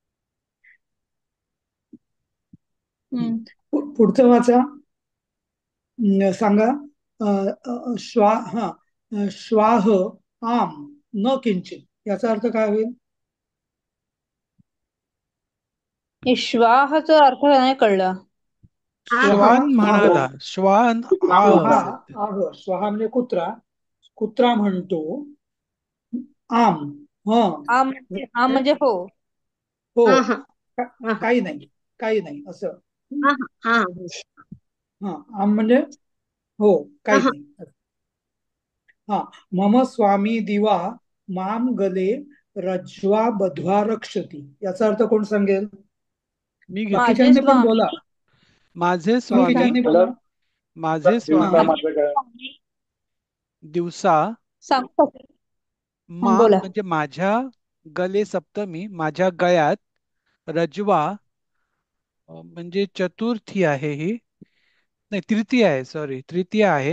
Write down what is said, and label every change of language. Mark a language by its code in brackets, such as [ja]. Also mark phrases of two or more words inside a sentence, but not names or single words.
[mr] हम्म. पुढचं वाचा. सांगा. [sa] श्वाह आम न किंचित, [mr] याचा अर्थ काय होईल? श्वाहचा अर्थ नाही कळला. आह. श्वाह श्वान आह. म्हणाला, श्वान आह श्वाहा असेल ते. आह. श्वाहा म्हणजे कुत्रा. कुत्रा म्हणतो आम. ह, म्हणजे हो. हो. आह. का- आह. काही नाही, काही नाही, असं. आह. आह. हा, आम म्हणजे हो, काही आह. नाही. हा, [sa] मम स्वामी दिवा माम गले रज्ज्वा बध्वा रक्षती [mr] याचा अर्थ कोण सांगेल? मी घेतो. माझे बाकीच्यांनी पण स्वामी बोला. माझे स्वामी बाकीच्यांनी बोला. माझे हा. स्वामी दिवसा सांगतो बोला. म्हणजे माझ्या गले सप्तमी, माझ्या गळ्यात रजवा म्हणजे चतुर्थी आहे ही, नाही तृतीय आहे, सॉरी तृतीय आहे.